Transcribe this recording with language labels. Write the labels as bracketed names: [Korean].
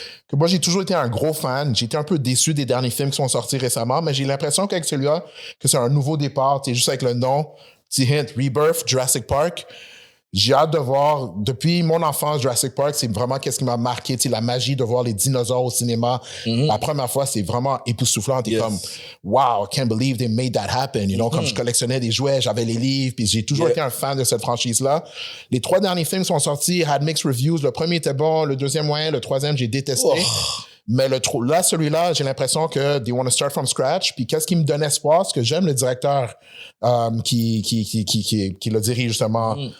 [French] Que moi, j'ai toujours été un gros fan. J'ai été un peu déçu des derniers films qui sont sortis récemment, mais j'ai l'impression qu'avec celui-là, que c'est un nouveau départ. Juste avec le nom, petit hint, Rebirth, Jurassic Park. J'ai hâte de voir, depuis mon enfance, Jurassic Park, c'est vraiment qu'est-ce qui m'a marqué, la magie de voir les dinosaures au cinéma. La première fois, c'est vraiment époustouflant. T'es comme, [English] wow, I can't believe they made that happen. [French] Comme je collectionnais des jouets, j'avais les livres, puis j'ai toujours été un fan de cette franchise-là. Les 3 derniers films sont sortis, [English] had mixed reviews. [French] Le premier était bon, le deuxième moyen, le troisième, j'ai détesté. Mais celui-là, j'ai l'impression que [English] they want to start from scratch. [French] Puis qu'est-ce qui me donne espoir, c'est que j'aime le directeur qui le dirige justement.